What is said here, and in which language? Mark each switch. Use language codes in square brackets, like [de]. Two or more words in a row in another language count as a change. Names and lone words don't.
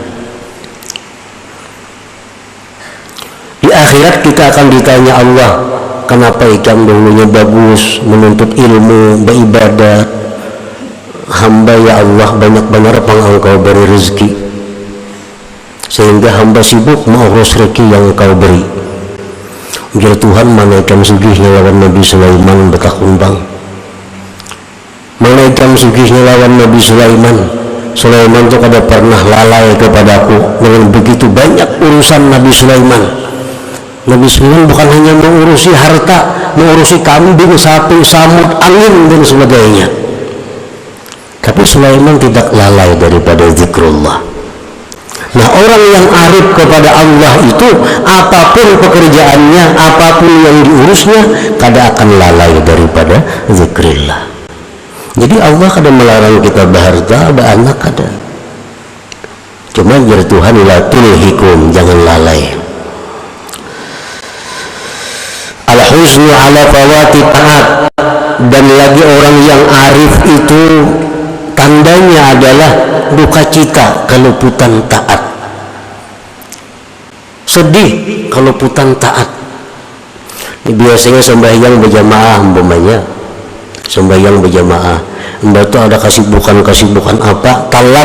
[id] Di akhirat kita akan ditanya Allah, kenapa ikam dulunya bagus menuntut ilmu, beribadat, hamba ya Allah banyak-banyak Engkau beri rezeki sehingga hamba sibuk mengurus rezeki yang Engkau beri. [bjn] Ujar Tuhan, mana ikam sugihnya lawan Nabi Sulaiman bekak umbang, mana ikam sugihnya lawan Nabi Sulaiman. [id] Sulaiman itu kada pernah lalai kepadaku dengan begitu banyak urusan Nabi Sulaiman. Nabi Sulaiman bukan hanya mengurusi harta, mengurusi kambing, sapi, samud, angin dan sebagainya, tapi Sulaiman tidak lalai daripada zikrullah. Nah, orang yang arif kepada Allah itu apapun pekerjaannya, apapun yang diurusnya, kada akan lalai daripada zikrillah. Jadi Allah kadang melarang kita berharta, [bjn] beranak kada. [id] Cuma jar Tuhan, [ar] لا تلهكم, [id] jangan lalai. [ar] الحزن على فوات الطاعات, [id] dan lagi orang yang arif itu tandanya adalah duka cita keluputan taat, sedih keluputan taat. Ini biasanya sembahyang berjamaah, umpamanya sembahyang berjamaah, mbak itu ada kesibukan apa, talat.